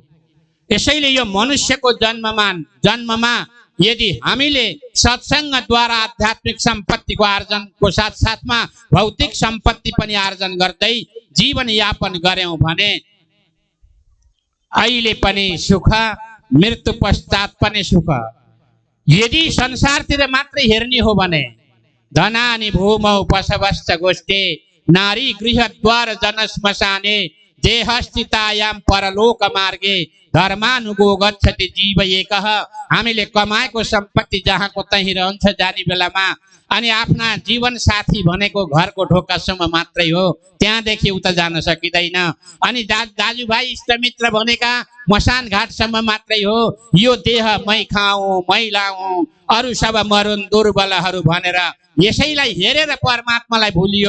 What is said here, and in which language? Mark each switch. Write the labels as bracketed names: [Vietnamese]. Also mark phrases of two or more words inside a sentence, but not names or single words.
[Nepali] यसैले यो मनुष्यको जन्ममा यदि हामीले सत्संगद्वारा आध्यात्मिक सम्पत्तिको आर्जनको साथसाथमा भौतिक सम्पत्ति पनि आर्जन गर्दै जीवन यापन गर्यौं भने अहिले पनि सुख, मृत्यु पश्चात पनि सुख। यदि संसारतिर मात्रै हेर्ने हो भने [Sanskrit] धनानि भूमौ पशवश्च गोष्ठे नारी गृहद्वार जनश्मशाने देहस्थितायां परलोक मार्गे धर्मानुगो गच्छति जीव एकः। [Nepali] हामीले कमाएको सम्पत्ति जहाँको तहीँ रहन्छ जाने बेलामा, अनि आफ्ना जीवन साथी भनेको घरको ढोकासम्म मात्रै हो, त्यहाँदेखि उता जान सकिँदैन। अनि दाजुभाइ इष्टमित्र भनेका मसान घाटसम्म मात्रै हो। यो देह मै खाऊँ मै लाऊँ अरू सब मरुन् दुर्बलहरू भनेर यसैलाई हेरेर परमात्मालाई भुलियो।